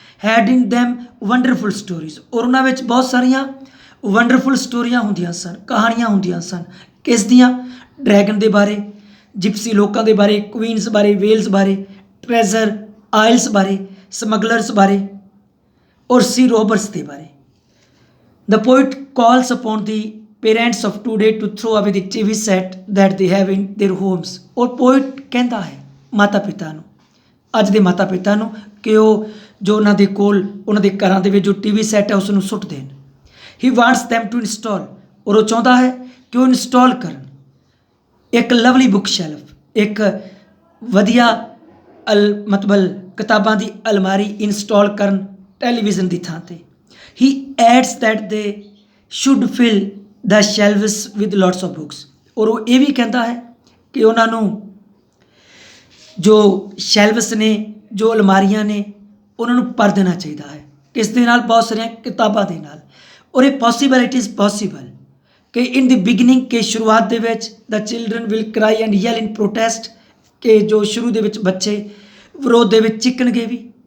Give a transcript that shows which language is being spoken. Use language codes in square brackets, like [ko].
[en] Had in them wonderful stories. [pa] ਔਰ ਉਹਨਾਂ ਵਿੱਚ ਬਹੁਤ ਸਾਰੀਆਂ ਵੰਡਰਫੁਲ ਸਟੋਰੀਆਂ ਹੁੰਦੀਆਂ ਸਨ, ਕਹਾਣੀਆਂ ਹੁੰਦੀਆਂ ਸਨ। ਕਿਸ ਦੀਆਂ? ਡਰੈਗਨ ਦੇ ਬਾਰੇ, ਜਿਪਸੀ ਲੋਕਾਂ ਦੇ ਬਾਰੇ, ਕੁਈਨਸ ਬਾਰੇ, ਵੇਲਸ ਬਾਰੇ, ਟ੍ਰੈਜ਼ਰ ਆਇਲਸ ਬਾਰੇ, ਸਮਗਲਰਸ ਬਾਰੇ ਔਰ ਸੀ ਰੋਬਰਸ ਦੇ ਬਾਰੇ। [en] The poet calls upon the parents of today to throw away the TV set that they have in their homes। [pa] और poet ਕਹਿੰਦਾ ਹੈ ਮਾਤਾ ਪਿਤਾ ਨੂੰ, ਅੱਜ ਦੇ ਮਾਤਾ ਪਿਤਾ ਨੂੰ, ਕਿ ਉਹ ਜੋ ਉਹਨਾਂ ਦੇ ਕੋਲ, ਉਹਨਾਂ ਦੇ ਘਰਾਂ ਦੇ ਵਿੱਚ ਜੋ TV ਸੈੱਟ ਹੈ ਉਸ ਨੂੰ ਸੁੱਟ ਦੇਣ। [en] He wants them to install। [pa] ਔਰ ਉਹ ਚਾਹੁੰਦਾ ਹੈ ਕਿ ਉਹ ਇੰਸਟਾਲ ਕਰਨ ਇੱਕ ਲਵਲੀ ਬੁੱਕ ਸ਼ੈਲਫ, ਇੱਕ ਵਧੀਆ ਮਤਲਬ ਕਿਤਾਬਾਂ ਦੀ ਅਲਮਾਰੀ ਇੰਸਟਾਲ ਕਰਨ ਟੈਲੀਵਿਜ਼ਨ ਦੀ ਥਾਂ 'ਤੇ। [en] He adds that they should fill the shelves with lots of books। [pa] ਔਰ ਉਹ ਇਹ ਵੀ ਕਹਿੰਦਾ ਹੈ ਕਿ ਉਹਨਾਂ ਨੂੰ ਜੋ ਸ਼ੈਲਵਸ ਨੇ, ਜੋ ਅਲਮਾਰੀਆਂ ਨੇ, ਉਹਨਾਂ ਨੂੰ ਭਰ ਦੇਣਾ ਚਾਹੀਦਾ ਹੈ। ਕਿਸ ਦੇ ਨਾਲ? ਬਹੁਤ ਸਾਰੀਆਂ ਕਿਤਾਬਾਂ ਦੇ ਨਾਲ। ਔਰ ਇਹ ਪੋਸੀਬਲ, [en] it is possible [pa] ਕਿ [en] in the beginning, [pa] ਕਿ ਸ਼ੁਰੂਆਤ ਦੇ ਵਿੱਚ [en] the children will cry and yell in protest, [pa] ਕਿ ਜੋ ਸ਼ੁਰੂ ਦੇ ਵਿੱਚ ਬੱਚੇ ਵਿਰੋਧ ਦੇ ਵਿੱਚ ਚੀਕਣਗੇ ਵੀ।